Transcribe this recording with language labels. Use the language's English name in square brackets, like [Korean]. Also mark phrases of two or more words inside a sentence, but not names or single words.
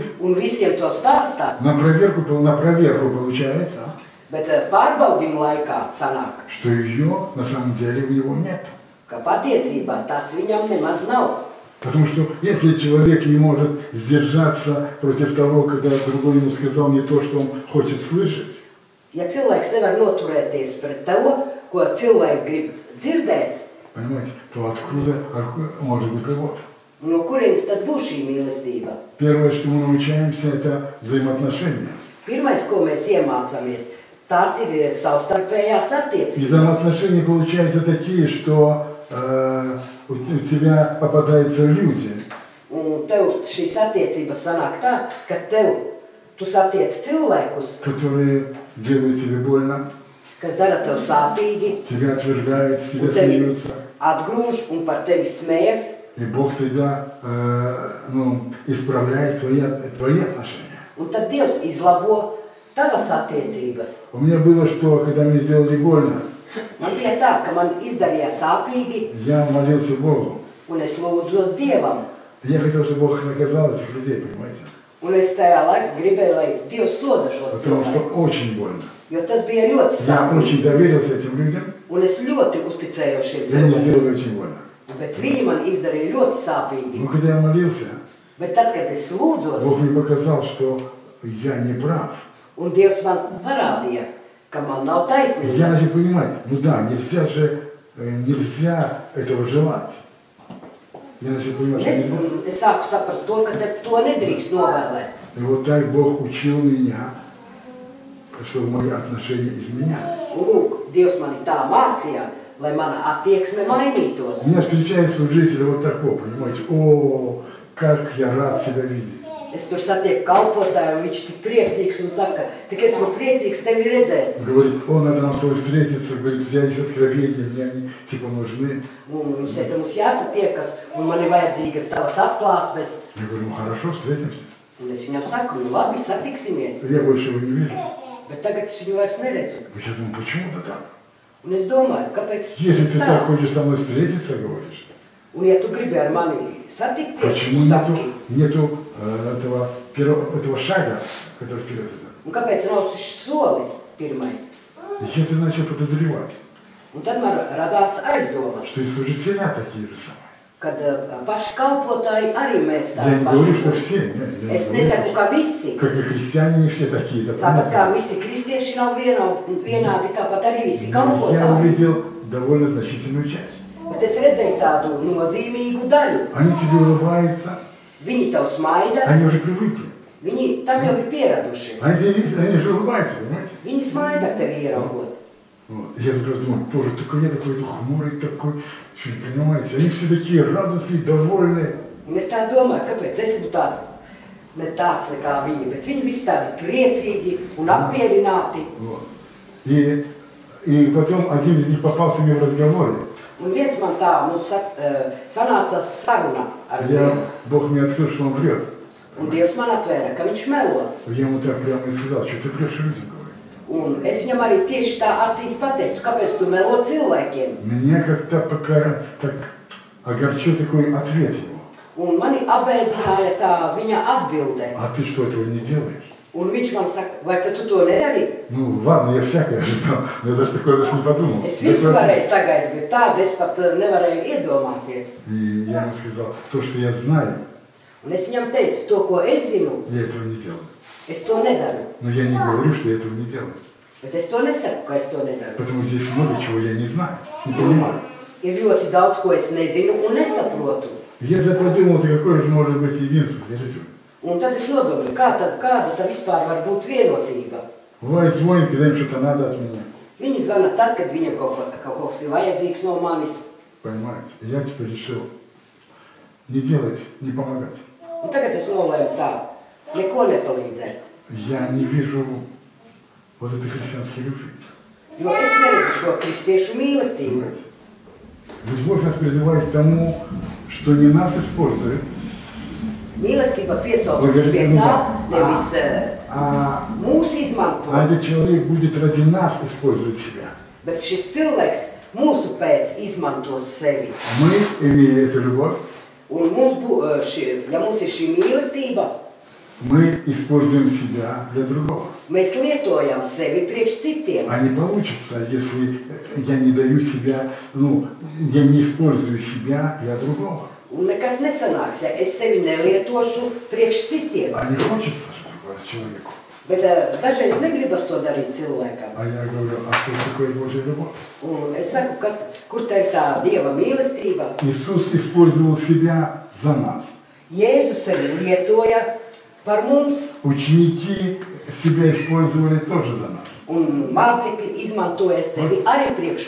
[Latvian] un visiem to stāstā, [Russian] на проверку получается, [Latvian] bet pārbaudījumu laikā sanāk, [Russian] что ее на самом деле у него нет. [Latvian] ka patiesībā tas viņam nemaz nav. [Russian] Потому что если человек не может сдержаться против того, когда другой ему сказал не то, что он хочет слышать, [Latvian] Ja cilvēks nevar noturēties pret to, ko cilvēks grib dzirdēt, [Russian] понимаете, то откуда может быть любовь? [Latvian] no kurienes tad būs šī mīlestība? [Russian] Первое, что мы научаемся, это взаимоотношения. [Latvian] Pirmais, ko mēs iemācāmies, tās ir savstarpējās [Russian] И [Latvian] attiecības. [Russian] взаимоотношения получаются такие, что у тебя попадаются люди, [Latvian] Un tev šīs attiecības sanāk tā, ka tu satiec cilvēkus, [Russian] которые делают тебе больно, [Latvian] kas dara tev sāpīgi, [Russian] тебя отвергают, с тебя [Latvian] un tevi [Russian] смеются. [Latvian] atgrūž un par tevi smējas. [Russian] И Бог тогда исправляет твои отношения. [Latvian] Un tad Dievs izlabo tavas attiecības. [Russian] У меня было, что когда мне сделали больно, [Latvian] Man bija tā, ka man izdarīja sāpīgi, [Russian] я молился Богу. [Latvian] un es lūdzos Dievam. [Russian] Я хотел, чтобы Бог наказал этих людей, понимаете? [Latvian] Un es tajā laikā gribēju, lai Dievs soda šos [Russian] Потому что [Latvian] cilvēkus. [Russian] очень больно. [Latvian] Jo tas bija ļoti [Russian] Я [Latvian] sāpīgi. [Russian] очень доверился этим людям, [Latvian] Un es ļoti uzticējos šiem [Russian] и они [Latvian] cilvēkiem. [Russian] сделали очень больно. [Latvian] Bet viņi man izdarīja ļoti sāpīgi. [Russian] Но когда я молился, [Latvian] Bet tad, kad es lūdzos, [Russian] Бог мне показал, что я не прав. [Latvian] Un Dievs man parādīja, ka man nav [Russian] Я [Latvian] taisnības. [Russian] же понимаю, ну да, нельзя этого желать. Я начал понимать, что нельзя. [Latvian] Un es sāku saprast to, ka to nedrīkst novēlēt. [Russian] И вот так Бог учил меня, чтобы мои отношения изменялись. [Latvian] Un lūk, Dievs mani tā mācīja, lai mana attieksme mainītos. [Russian] У меня встречается служитель вот такой, понимаете, о, как я рад тебя видеть. [Latvian] Es tur satieku kalpotāju, un viņš tik priecīgs un saka, cik esmu priecīgs tevi redzēt. [Russian] Говорит, о, надо нам с тобой встретиться, говорит, у тебя есть откровения, мне они типа нужны. [Latvian] Un viņš teica, mums jāsatiekas, un man ir vajadzīgas tavas atklāsmes. [Russian] Я говорю, ну хорошо, встретимся. [Latvian] Un es viņam saku, nu labi, satiksimies. [Russian] Я больше его не вижу. [Latvian] Bet tagad es viņu vairs neredzu. [Russian] Я думаю, почему-то так. [Latvian] Un es domāju, kāpēc [Russian] Если [Latvian] tas [Russian] ты [Latvian] tā? [Russian] так хочешь со мной встретиться, говоришь, [Latvian] Un ja tu gribi ar mani satikties, [Russian] почему [Latvian] tu saki. [Russian] нету этого шага, который вперед идет? [Latvian] Un kāpēc nav šis solis pirmais? [Russian] И я ты начал подозревать, [Latvian] Un tad man radās aizdomas, [Russian] что и служителя такие же самые. [Latvian] kad paši kalpotāji arī mēdz [Russian] Я [Latvian] tādu [Russian] не говорю, что [Latvian] pašu. [Russian] все, я [Latvian] Es [Russian] не [Latvian] nesaku, [Russian] говорю, [Latvian] ka visi. [Russian] как и христиане не все такие, да, [Latvian] Tāpat kā [Russian] понятно. [Latvian] visi kristieši nav vienādi, tāpat arī visi [Russian] Но я [Latvian] kalpotāji. [Russian] увидел довольно значительную часть. [Latvian] Bet es redzēju tādu nozīmīgu daļu. [Russian] Они тебе улыбаются, [Latvian] Viņi tev smaida, [Russian] они уже привыкли. [Latvian] viņi tam jau ir pieraduši. [Russian] Они же улыбаются, понимаете? [Latvian] Viņi smaida tevi ieraugot. [Russian] Вот. Я как раз думаю, боже, только я такой хмурый такой, что, понимаете, они все такие радостные, довольные. [Latvian] Un es tā domāju, kāpēc es esmu tāds, ne tāds kā viņi, bet viņi visi tādi priecīgi un apmierināti. [Russian] Вот. И потом один из них попался мне в разговоре. [Latvian] Un viens man tā, sanāca saruna ar viņu. [Russian] Бог мне открыл, что он врет. [Latvian] Un Dievs man atvēra, ka viņš melo. [Russian] Я ему так прямо и сказал, что ты врешь людям, говорю. [Latvian] Un es viņam arī tieši tā acīs pateicu, kāpēc tu melo cilvēkiem. [Russian] Меня как-то пока так огорчил такой ответ его. [Latvian] Un mani abēdināja tā viņa atbilde. [Russian] А ты что, этого не делаешь? [Latvian] Un viņš man saka, vai tu to nedari? [Russian] Ну ладно, я всякое ожидал, я даже такое даже не подумал. [Latvian] Es visu varēju sagaidīt, bet tādu es pat nevarēju iedomāties. [Russian] И я ему сказал, то, что я знаю, [Latvian] Un es viņam teicu, to, ko es zinu, [Russian] я этого не делаю. [Latvian] es to nedaru. [Russian] Но я не говорю, что я этого не делаю. [Latvian] Bet es to nesaku, ka es to nedaru. [Russian] Потому что здесь много чего я не знаю, не понимаю. [Latvian] Ir ļoti daudz, ko es nezinu un nesaprotu. [Russian] Я заподумал, какое же может быть единство, скажите. [Latvian] Un tad es nodomāju, kāda tā vispār var būt vienotība. [Russian] Бывает звонит, когда им что-то надо от меня. [Latvian] Viņi zvana tad, kad viņam kaut kas ir vajadzīgs no manis. [Russian] Понимаете? Я теперь решил не делать, не помогать. [Latvian] Un tagad es nolēmu tā, neko nepalīdzēt. [Russian] Я не вижу вот этой христианской любви. [Latvian] Jo es neredzu šo kristiešu mīlestību. [Russian] Понимаете? Ведь Бог нас призывает к тому, что не нас используют, [Latvian] Mīlestība piesauc pie tā, nevis mūs izmanto, [Russian] этот человек будет ради нас использовать себя. [Latvian] bet šis cilvēks mūsu pēc izmantos sevi. [Russian] Мы, имея эту любовь, [Latvian] Un ja mums ir šī mīlestība, [Russian] мы используем себя для другого. [Latvian] mēs lietojam sevi priekš citiem. [Russian] А не получится, если я не даю себя, я не использую себя для другого. [Latvian] Un nekas nesanāks, ja es sevi nelietošu priekš citiem. [Russian] А не хочется же такого человеку. [Latvian] Bet dažreiz negribas to darīt cilvēkam. [Russian] А я говорю, а что такое Божья любовь? [Latvian] Un es saku, kur te ir tā Dieva mīlestība? [Russian] Иисус использовал себя за нас. [Latvian] Jēzus sevi lietoja par mums, [Russian] Ученики себя использовали тоже за нас. [Latvian] un mācekļi izmantoja sevi arī priekš